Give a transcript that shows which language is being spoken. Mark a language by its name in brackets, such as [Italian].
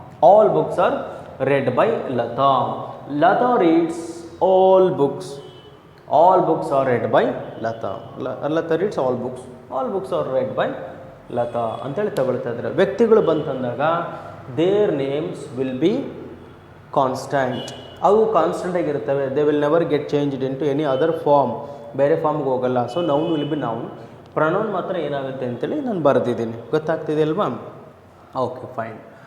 [English] All books are read by Lata. Lata reads all books. All books are read by Lata. Lata reads all books. All books are read by Lata [Kannada] ಅಂತೇಳಿ ತಗೊಳ್ತಾ ಇದ್ದಾರೆ. ವ್ಯಕ್ತಿಗಳು ಬಂತಂದಾಗ [English] Their names will be constant. [Kannada] ಅವು constant ಆಗಿರ್ತವೆ. [English] They will never get changed into any other form. [Kannada] ಬೇರೆ ಫಾರ್ಮ್ಗೆ ಹೋಗಲ್ಲ. [English] So noun will be noun. [Kannada] Pronoun ಮಾತ್ರ ಏನಾಗುತ್ತೆ ಅಂತೇಳಿ ನಾನು ಬರೆದಿದ್ದೀನಿ. ಗೊತ್ತಾಗ್ತಿದೆ ಅಲ್ವಾ? Okay fine.